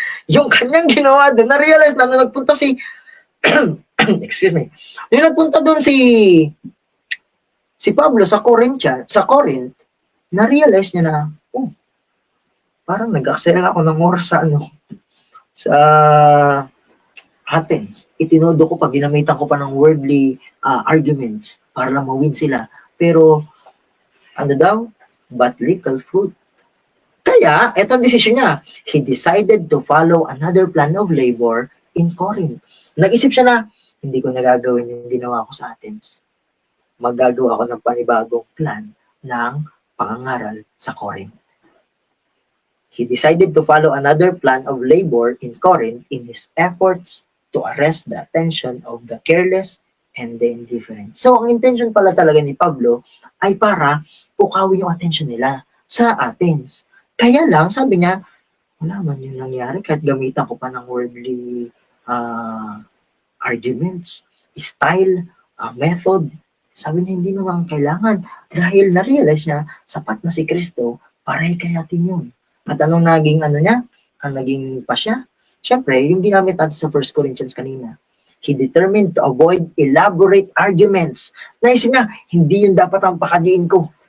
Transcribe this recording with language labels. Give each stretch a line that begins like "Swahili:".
Filipino: Yung kanyang ginawa doon, na-realize na nung nagpunta si, excuse me, yung nagpunta doon si Pablo sa Corinth, na-realize niya na, parang nag-accelerate ako ng oras sa Athens. Itinodo ko pa, ginamitan ko pa ng
English: worldly arguments
Filipino: para lang mawin sila. Pero, ano daw?
English: But little fruit.
Filipino: Kaya, eto ang desisyon niya.
English: He decided to follow another plan of labor in Corinth.
Filipino: Nag-isip siya na, hindi ko nagagawin yung ginawa ko sa Athens. Magagawa ko ng panibagong plan ng pangangaral sa Corinth.
English: He decided to follow another plan of labor in Corinth in his efforts to arrest the attention of the careless and the indifferent.
Filipino: So, ang intention pala talaga ni Pablo ay para pukawin yung attention nila sa Athens. Kaya lang, sabi niya, wala man yung nangyari kahit gamitan ko pa ng
English: worldly arguments, style, method.
Filipino: Sabi niya, hindi naman kailangan dahil na-realize niya, sapat na si Kristo para hikayatin yun. At anong naging niya? Ang naging pa siya? Siyempre, yung ginamit natin sa 1 Corinthians kanina.
English: He determined to avoid elaborate arguments.
Filipino: Naisip niya, hindi yun dapat ang pakadiin ko.